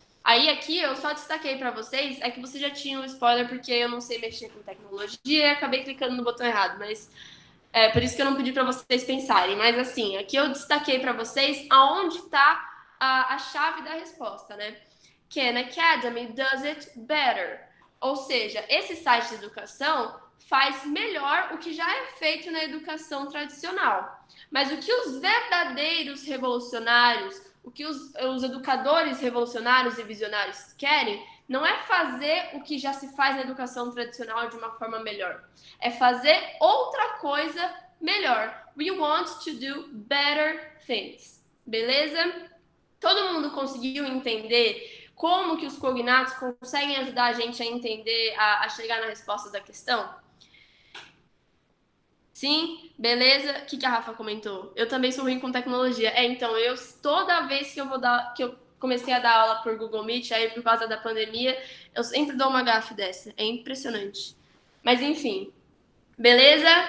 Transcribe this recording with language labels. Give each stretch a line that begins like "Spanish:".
Portuguese: Aí, aqui, eu só destaquei para vocês, é que vocês já tinham um spoiler, porque eu não sei mexer com tecnologia e acabei clicando no botão errado, mas é por isso que eu não pedi para vocês pensarem. Mas, assim, aqui eu destaquei para vocês aonde está a chave da resposta, né?
English: Khan Academy does it better.
Portuguese: Ou seja, esse site de educação faz melhor o que já é feito na educação tradicional. Mas o que os verdadeiros revolucionários, o que os educadores revolucionários e visionários querem, não é fazer o que já se faz na educação tradicional de uma forma melhor. É fazer outra coisa melhor.
English: We want to do better things.
Portuguese: Beleza? Todo mundo conseguiu entender como que os cognatos conseguem ajudar a gente a entender, a chegar na resposta da questão? Sim? Beleza? O que a Rafa comentou? Eu também sou ruim com tecnologia. Então, toda vez que eu comecei a dar aula por Google Meet, aí por causa da pandemia, eu sempre dou uma gafe dessa. É impressionante. Mas, enfim. Beleza?